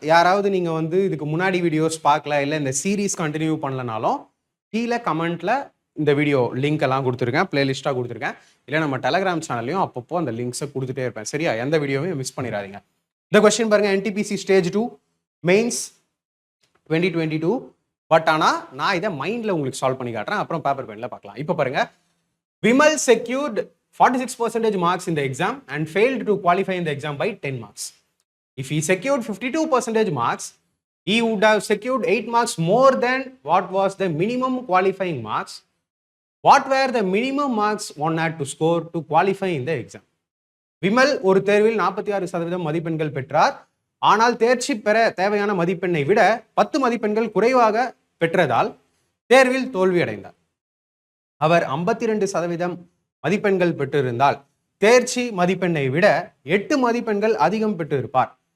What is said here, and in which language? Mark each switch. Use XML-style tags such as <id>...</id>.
<ta>யாராவது நீங்க வந்து இதுக்கு முன்னாடி வீடியோஸ் பார்க்கல, இல்லை இந்த சீரீஸ் கண்டினியூ பண்ணலனாலும் கீழே கமெண்ட்ல இந்த வீடியோ லிங்க் எல்லாம் கொடுத்துருக்கேன், பிளேலிஸ்டாக கொடுத்துருக்கேன். இல்லை நம்ம டெலகிராம் சேனல்லையும் அப்பப்போ அந்த லிங்க்ஸை கொடுத்துட்டே இருப்பேன். சரியா? எந்த வீடியோவையும் மிஸ் பண்ணிடாதீங்க. இந்த கொஸ்டின் பாருங்க, என்டிபிசி ஸ்டேஜ் 2 மெயின்ஸ் 2022. பட் ஆனால் நான் இதை மைண்டில் உங்களுக்கு சால்வ் பண்ணி காட்டுறேன், அப்புறம் பேப்பர் பென்ல பார்க்கலாம். இப்போ பாருங்க,</ta> <en>Vimal secured 46% marks in the exam and failed to qualify in the exam by 10 marks. If he secured 52% marks, he would have secured 8 marks more than what was the minimum qualifying marks. What were the minimum marks one had to score to qualify in the exam?</en> <ta>Vimal ஒரு தேர்வில் 46% மதிப்பெண்கள் பெற்றார். ஆனால் தேர்ச்சி பெற தேவையான மதிப்பெண்ணை விட 10 மதிப்பெண்கள் குறைவாக பெற்றதால் தேர்வில் தோல்வியடைந்தார். அவர் 52% மதிப்பெண்கள் பெற்றிருந்தால் தேர்ச்சி மதிப்பெண்ணை விட 8 மதிப்பெண்கள் அதிகம் பெற்றிருப்பார்.</ta>